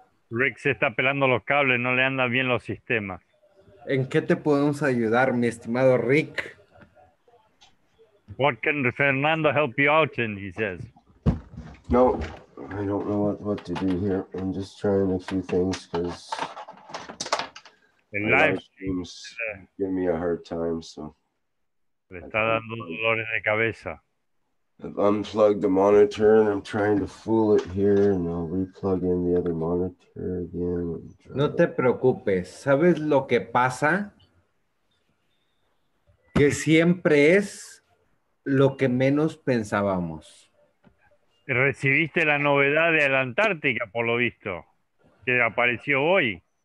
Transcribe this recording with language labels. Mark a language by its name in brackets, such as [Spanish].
[Spanish] Rick se está pelando los cables, no le andan bien los sistemas. ¿En qué te podemos ayudar, mi estimado Rick? [English] What can Fernando help you out in, he says. No, I don't know what to do here. I'm just trying a few things because [Spanish] El [English] my live live streams give me a hard time. So [Spanish] le está dando dolores de cabeza. [English] I've unplugged the monitor and I'm trying to fool it here, and I'll replug in the other monitor again. [Spanish] No te preocupes. ¿Sabes lo que pasa? Que siempre es lo que menos pensábamos. Recibiste la novedad de la Antártica, por lo visto, que apareció hoy.